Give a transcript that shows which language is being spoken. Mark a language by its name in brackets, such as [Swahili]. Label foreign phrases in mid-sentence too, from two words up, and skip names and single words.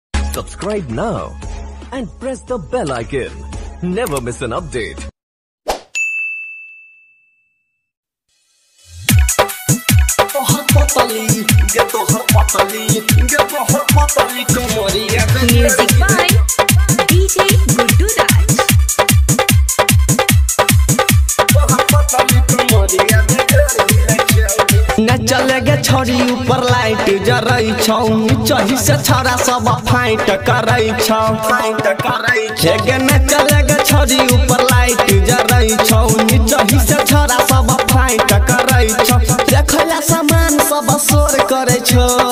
[English] Subscribe now and press the bell icon. Never miss an update. Music by DJ Guddu Raj. [Angika] न चलेगे छोरी ऊपर लाइट जरई छौ चही से छोरा सब फाइट करई छौ हेगे न चलेगे छोरी ऊपर लाइट जरई छौ चही से छोरा सब फाइट करई छौ देखला सामान सब शोर करे छौ